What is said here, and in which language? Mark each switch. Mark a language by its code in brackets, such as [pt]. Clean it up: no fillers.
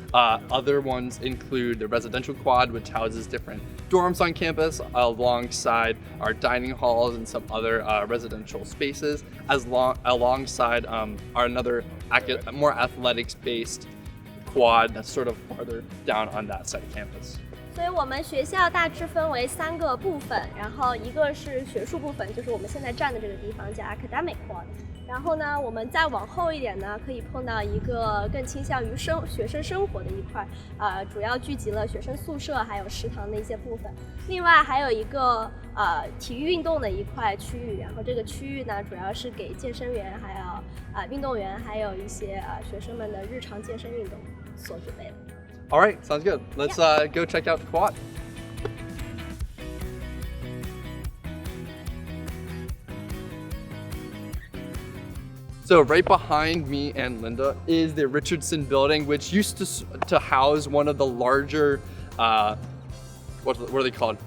[en] Other ones include the residential quad, which houses different dorms on campus, alongside our dining halls and some other residential spaces, alongside another more athletics-based quad that's sort of farther down on that side of campus. [zh] 所以我们学校大致分为3个部分，然后一个是学术部分，就是我们现在站的这个地方叫 academic quad。然后呢，我们再往后一点呢，可以碰到一个更倾向于学生生活的一块，主要聚集了学生宿舍还有食堂的一些部分。另外还有一个体育运动的一块区域，然后这个区域呢，主要是给健身员还有运动员还有一些学生们的日常健身运动所准备的。 [en] All right, sounds good. Let's go check out the quad. So right behind me and Linda is the Richardson Building, which used to house one of the larger, what are they called?